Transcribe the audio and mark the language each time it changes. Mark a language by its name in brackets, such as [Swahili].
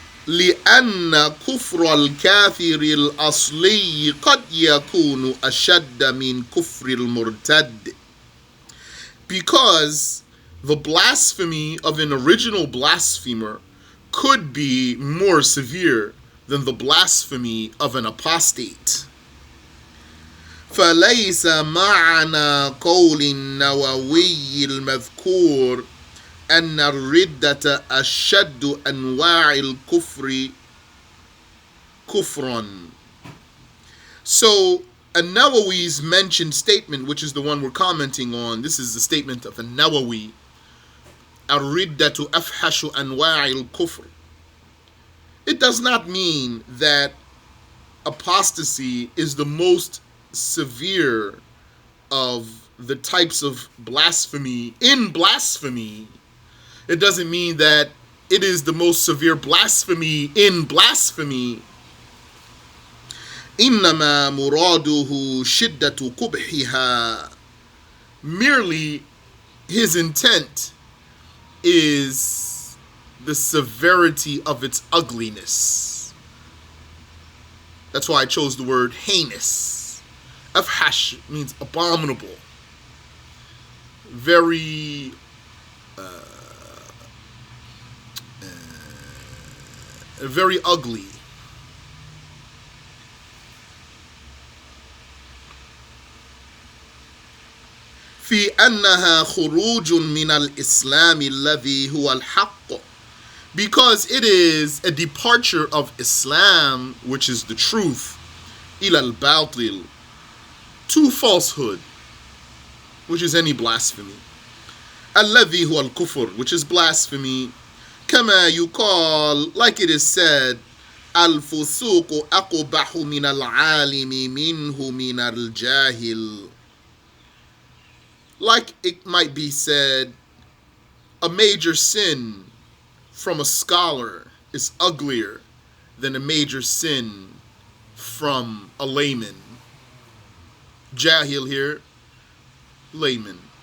[Arabic] لأن كفر الكافر الأصلي قد يكون أشد من كفر المرتد. [English] Because the blasphemy of an original blasphemer could be more severe than the blasphemy of an apostate. [Arabic] فليس معنى قول النووي المذكور أن الردة أشد أنواع الكفر كفرا. [English] So An-Nawawi's mentioned statement, which is the one we're commenting on, this is the statement of An-Nawawi, [Arabic] الردة أفحش أنواع الكفر. [English] It does not mean that apostasy is the most severe of the types of blasphemy in blasphemy. It doesn't mean that it is the most severe blasphemy in blasphemy. [Arabic] إنما مراده شدة قبحها. [English] Merely his intent is the severity of its ugliness. That's why I chose the word heinous. Afhash means abominable. Very very ugly. [Arabic] في أنها خروج من الإسلام الذي هو الحق, [English] because it is a departure of Islam, which is the truth, [Arabic] إلى الباطل, [English] to falsehood, which is any blasphemy. [Arabic] الذي هو الكفر, [English] which is blasphemy. [Arabic] كما يقال, [English] like it is said, [Arabic] الفسوق أقبح من العالم منه من الجاهل. [English] Like it might be said, a major sin from a scholar is uglier than a major sin from a layman. Jahil here, layman.